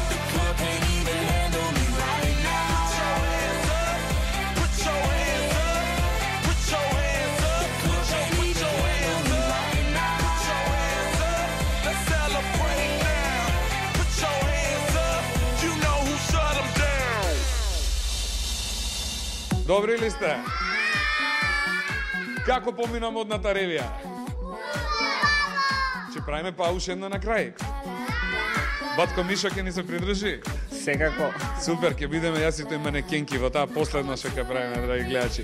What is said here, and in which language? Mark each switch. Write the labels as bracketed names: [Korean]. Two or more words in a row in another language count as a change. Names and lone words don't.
[English] The club can't even handle me right now. Put your hands up, put your hands up. The club can't even handle me right now. Put your hands up, let's celebrate now. Put your hands up, you know who shut them down. [Macedonian] Добри ли сте? Како помина модната ревија? Ќе правиме пауш една на крај. Батко Мишо ќе ни се придружи. Секако. Супер, ќе бидеме јас и тој манекенки во таа последна што ќе правиме, драги гледачи.